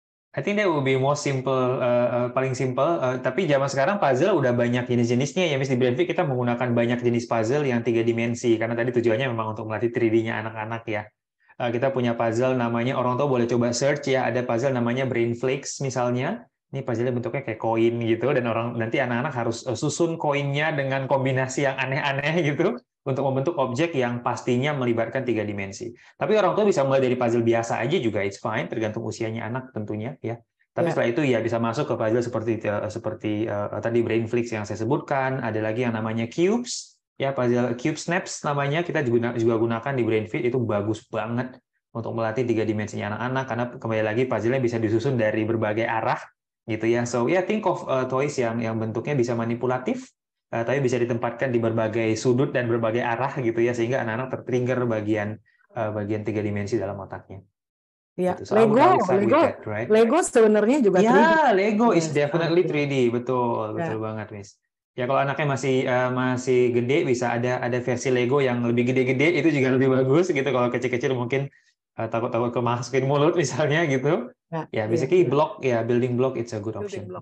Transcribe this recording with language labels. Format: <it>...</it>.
<en>I think that will be most simple, paling simple.</en> <id>Tapi zaman sekarang puzzle udah banyak jenis-jenisnya ya, Miss. Di Brainfit kita menggunakan banyak jenis puzzle yang 3 dimensi, karena tadi tujuannya memang untuk melatih 3D-nya anak-anak ya. Kita punya puzzle namanya, orang tua boleh coba search ya, ada puzzle namanya Brainflix misalnya. Ini puzzle bentuknya kayak koin gitu, dan nanti anak-anak harus susun koinnya dengan kombinasi yang aneh-aneh gitu, untuk membentuk objek yang pastinya melibatkan 3 dimensi. Tapi orang tua bisa mulai dari puzzle biasa aja juga,</id> <en>it's fine,</en> <id>tergantung usianya anak tentunya ya. Tapi setelah itu ya bisa masuk ke puzzle seperti tadi Brainflix yang saya sebutkan. Ada lagi yang namanya Cubes, ya puzzle Cube Snaps namanya, kita juga gunakan di Brainfit. Itu bagus banget untuk melatih 3 dimensinya anak-anak, karena kembali lagi puzzle-nya bisa disusun dari berbagai arah gitu ya.</id> <en>So yeah, think of toys</en> <id>yang bentuknya bisa manipulatif, tapi bisa ditempatkan di berbagai sudut dan berbagai arah gitu ya, sehingga anak-anak tertrigger bagian 3 dimensi dalam otaknya. Ya, gitu. So Lego sebenarnya juga 3D.</id> <en>Ya, Lego is definitely 3D,</en> <id>betul banget,</id> <en>Miss.</en> <id>Ya kalau anaknya masih gede, bisa ada versi Lego yang lebih gede-gede, itu juga lebih bagus gitu. Kalau kecil-kecil mungkin takut kemasukin mulut misalnya gitu.</id> <en>Ya, basically building block it's a good option.</en>